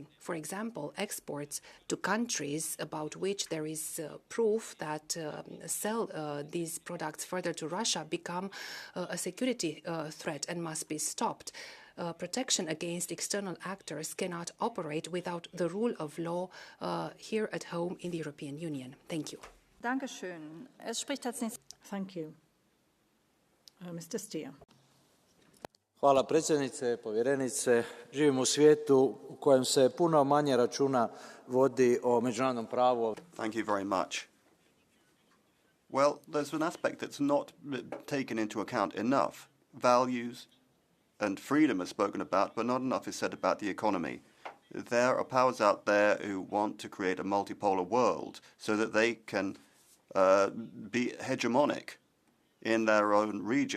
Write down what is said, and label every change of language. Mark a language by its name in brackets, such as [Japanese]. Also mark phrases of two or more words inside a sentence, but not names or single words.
[English] For example, exports to countries about which there is proof that sell these products further to Russia become a security threat and must be stopped. Protection against external actors cannot operate without the rule of law here at home in the European Union. Thank you. Thank you. Mr. Stier. [Croatian] Hvala predsjednice, povjerenice. Živimo u svijetu u kojem se puno manje računa vodi o međunarodnom pravu. [English] Thank you very much. Well, there's an aspect that's not taken into account enough. Values and freedom are spoken about, but not enough is said about the economy. There are powers out there who want to create a multipolar world so that they can be hegemonic in their own region.